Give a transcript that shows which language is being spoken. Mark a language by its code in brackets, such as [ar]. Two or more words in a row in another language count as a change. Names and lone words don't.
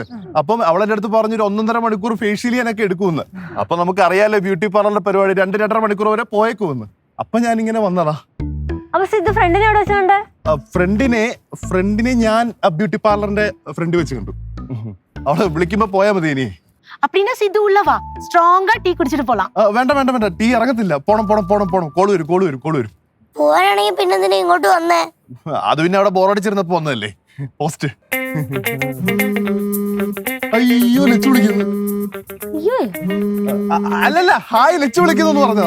[ml] അപ്പം അവളെന്റെ അടുത്ത് പറഞ്ഞൊരു 1.5 മണിക്കൂർ ഫേഷ്യൽ ചെയ്യാനൊക്കെ എടുക്കുമെന്ന്. അപ്പൊ നമുക്ക് അറിയാലോ [en] beauty parlour [ml] പരിപാടി 2-2.5 മണിക്കൂർ വരെ പോയേക്കുമെന്ന്. അപ്പൊ ഞാനിങ്ങനെ വന്നതാ. അപ്പൊ സിദ്ധു ഫ്രണ്ടിനെ എവിടെ വെച്ചുകൊണ്ട്? ഫ്രണ്ടിനെ ഞാൻ [en] beauty parlour [ml] ഫ്രണ്ട് വെച്ച് കണ്ടു. അവളെ വിളിക്കുമ്പോ പോയാ മതി. ഇനി [ta] அப்படினா சித்து உள்ள வா, ஸ்ட்ராங்கா டீ குடிச்சிட்டு போலாம். [ml] വേണ്ട വേണ്ട വേണ്ട, ടീ ഇറങ്ങത്തില്ല. പോണം പോണം പോണം പോണം. കോള് വരും. പോവാനാണെങ്കിൽ പിന്നെ എന്തിനാ ഇങ്ങോട്ട് വന്നേ? അത് പിന്നെ അവിടെ ബോറടിച്ചിരുന്നപ്പോ വന്നതല്ലേ. പോസ്റ്റ്. അയ്യോ, ലച്ചു വിളിക്കുന്നു. അല്ലല്ല, ഹായ് ലച്ചു വിളിക്കുന്നു പറഞ്ഞതാ.